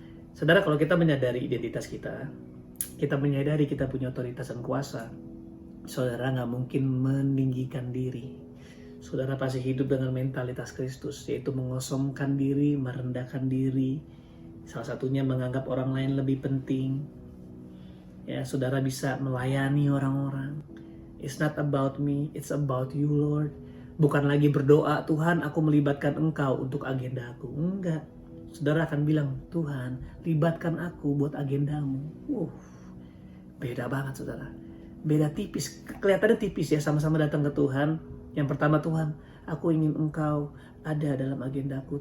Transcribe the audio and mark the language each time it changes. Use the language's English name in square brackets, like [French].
[Indonesian] Saudara, kalau kita menyadari identitas kita menyadari kita punya otoritas dan kuasa, saudara gak mungkin meninggikan diri. Saudara pasti hidup dengan mentalitas Kristus, yaitu mengosongkan diri, merendahkan diri. Salah satunya menganggap orang lain lebih penting. Ya, saudara bisa melayani orang-orang. [English] It's not about me, it's about you, Lord. [Indonesian] Bukan lagi berdoa, Tuhan aku melibatkan Engkau untuk agenda aku. Enggak. Saudara akan bilang, Tuhan libatkan aku buat agendamu. Beda banget, saudara. Beda tipis. Kelihatannya tipis ya, sama-sama datang ke Tuhan. Yang pertama, Tuhan aku ingin Engkau ada dalam agendaku.